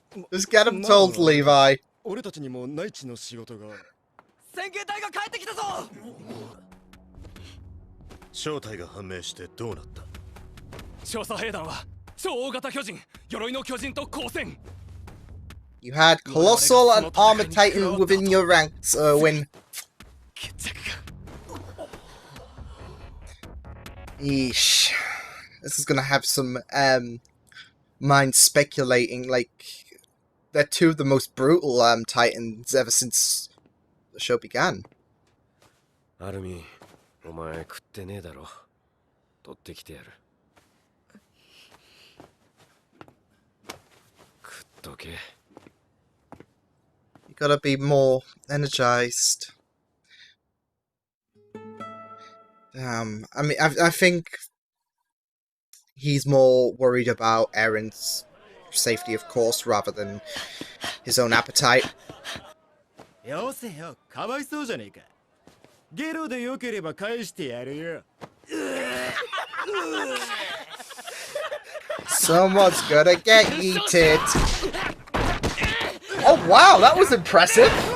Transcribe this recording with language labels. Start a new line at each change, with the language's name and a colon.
English: Just get him told, Levi.
Japanese: 俺たちにも内地の仕事が。先遣隊が帰ってきたぞ。正体が判明してどうなった？調査兵団は超大型巨人、鎧の巨人と交戦。
English: You had Colossal and Armored Titan within your ranks, Erwin. Eesh. This is gonna have some mind speculating. Like, they're two of the most brutal Titans ever since the show began.
Japanese: アルミ、お前食ってねえだろ。取ってきてやる。食っとけ。
English: You gotta be more energized. Damn. I mean, I think he's more worried about Eren's safety, of course, rather than his own appetite.
Japanese: よせよ、かわいそうじゃねえか。ゲロでよければ返してやるよ。
English: Someone's gonna get yeeted. Oh wow, that was impressive.